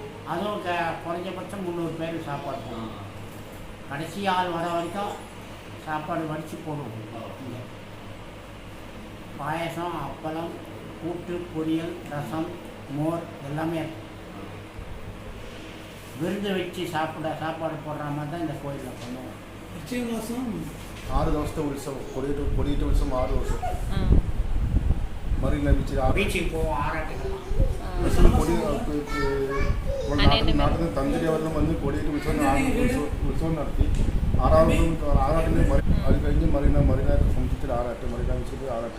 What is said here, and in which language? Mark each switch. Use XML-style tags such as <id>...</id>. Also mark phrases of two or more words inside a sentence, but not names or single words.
<ta>அதுவும் குறைஞ்சபட்சம் 300 பேர் சாப்பாடு போடுவோம். கடைசி ஆள் வர வரைக்கும் சாப்பாடு வடித்து போடுவோம். இங்கே பாயசம், அப்பளம், கூட்டு, பொரியல், ரசம், மோர் எல்லாமே இருக்கும். விருந்து வச்சு சாப்பாடு போடுற மாதிரி தான் இந்த கோயிலில் பண்ணுவோம்.</ta> <ml>മാസം 6 ദിവസത്തെ ഉത്സവം, കൊടിയേറ്റ ഉത്സവം 6 ദിവസം. മറീന ബീച്ചിൽ ബീച്ചിൽ പോവും, ആറാട്ടിൽ കൊടി നാട്ടിൽ നിന്ന് തന്ത്രി അവരെല്ലാം വന്ന് കൊടിയേറ്റ് ഉത്സവം നടത്തി. 6 ആറാട്ടിന് അത് കഴിഞ്ഞ് മറീന സംശയത്തിൽ ആറാട്ട്, മറീന ബീച്ചിൽ ആറാട്ട്.</ml>